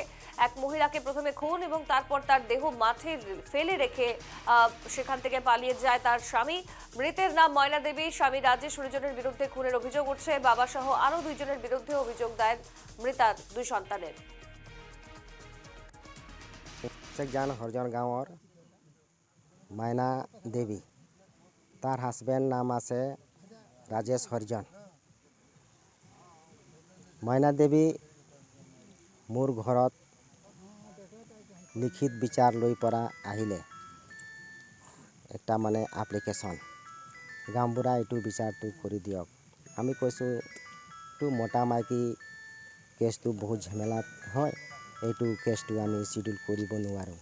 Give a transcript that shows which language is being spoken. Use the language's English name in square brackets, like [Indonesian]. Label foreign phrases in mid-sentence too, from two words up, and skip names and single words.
[Bangla] এক মহিলাকে প্রথমে খুন এবং তারপর তার দেহ মাঠে ফেলে রেখে সেখান থেকে পালিয়ে যায় তার স্বামী। মৃতের নাম ময়না দেবী। স্বামী রাজেশ হরিজনের বিরুদ্ধে খুনের অভিযোগ উঠছে। বাবা সহ আরো দুইজনের বিরুদ্ধে অভিযোগ দায়ের মৃতার দুই সন্তানের। [Assamese] জান হরজন গাঁৱৰ মাইনা দেৱী, [Bangla] তার হাজবেন্ড নাম আছে রাজেশ হরিজন। [Assamese] মাইনা দেৱী মোৰ ঘৰত লিখিত বিচার লৈ পৰা আহিলে একটা মানে এপ্লিকেশন, গাঁওবুঢ়া এইটো বিচাৰটো কৰি দিয়ক। আমি কৈছোঁ এইটো মতা মাইকী কেছটো বহুত ঝামেলাত হয়, এইটো কেছটো আমি শিডিউল কৰিব নোৱাৰোঁ।